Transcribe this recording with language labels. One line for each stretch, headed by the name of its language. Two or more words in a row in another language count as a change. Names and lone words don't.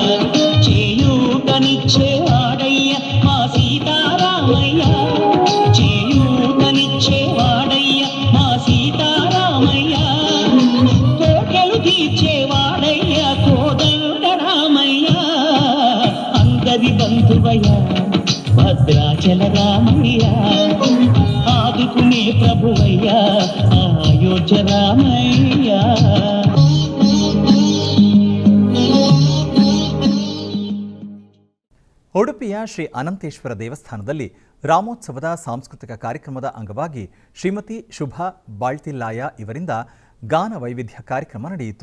Telugu: చేయూతనిచ్చేవాడయ్య మా సీతారామయ్య, చేయూతనిచ్చేవాడయ్య మా సీతారామయ్య, కోటలు తీర్చేవాడయ్య కోదండ రామయ్య, అందరి బంధువయ్య భద్రాచల రామయ్య, ఆదుకునే ప్రభువయ్య అయోధ్య రామయ్య.
Kannada: ಉಡುಪಿಯ ಶ್ರೀ ಅನಂತೇಶ್ವರ ದೇವಸ್ಥಾನದಲ್ಲಿ ರಾಮೋತ್ಸವದ ಸಾಂಸ್ಕೃತಿಕ ಕಾರ್ಯಕ್ರಮದ ಅಂಗವಾಗಿ ಶ್ರೀಮತಿ ಶುಭಾ ಬಾಳ್ತಿಲ್ಲಾಯ ಇವರಿಂದ ಗಾನ ವೈವಿಧ್ಯ ಕಾರ್ಯಕ್ರಮ ನಡೆಯಿತು.